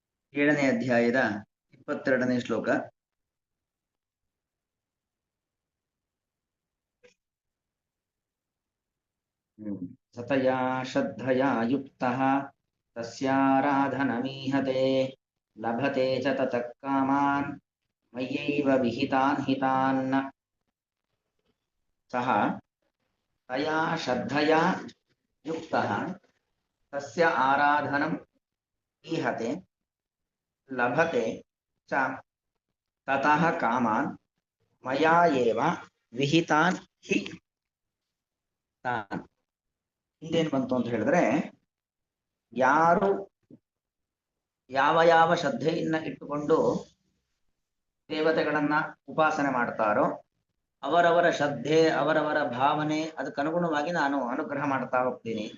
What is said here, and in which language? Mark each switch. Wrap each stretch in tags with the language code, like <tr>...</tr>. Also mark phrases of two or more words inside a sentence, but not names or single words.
<kn>7ನೇ ಅಧ್ಯಾಯದ 22ನೇ ಶ್ಲೋಕ.</kn> <sa>स तया श्रद्धया युक्तः तस्याराधनमीहते लभते च ततः कामान् मयैव विहितान् हितान्. सह तया श्रद्धया युक्तः तस्य आराधनं ईहते लभते च ततः कामान् मया एव विहितान् हि तान्.</sa> <kn>ಹಿಂದೇನು ಬಂತು ಅಂತ ಹೇಳಿದ್ರೆ, ಯಾರು ಯಾವ ಯಾವ ಶ್ರದ್ಧೆಯನ್ನ ಇಟ್ಟುಕೊಂಡು ದೇವತೆಗಳನ್ನ ಉಪಾಸನೆ ಮಾಡ್ತಾರೋ ಅವರವರ ಶ್ರದ್ಧೆ ಅವರವರ ಭಾವನೆ ಅದಕ್ಕನುಗುಣವಾಗಿ ನಾನು ಅನುಗ್ರಹ ಮಾಡ್ತಾ ಹೋಗ್ತೀನಿ ಅಂತ.</kn>